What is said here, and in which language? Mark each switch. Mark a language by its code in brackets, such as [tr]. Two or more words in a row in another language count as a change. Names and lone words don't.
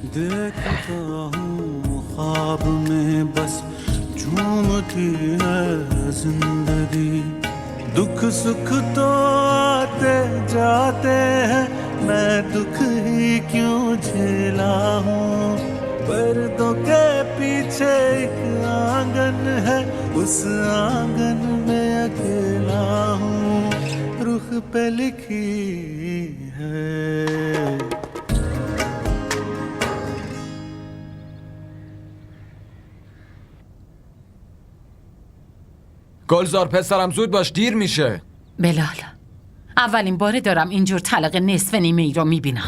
[hi] خواب में बस झूमती है जिंदगी, दुख सुख तो आते जाते हैं, मैं दुख ही क्यों झेला हूँ. पर्दों के पीछे एक आंगन है, उस आंगन में अकेला हूँ, रुख पे लिखी है. [fa] گلزار پسرم زود باش، دیر میشه. بلال، اولین باره دارم اینجور طلاق نصف نیمه ای رو میبینم.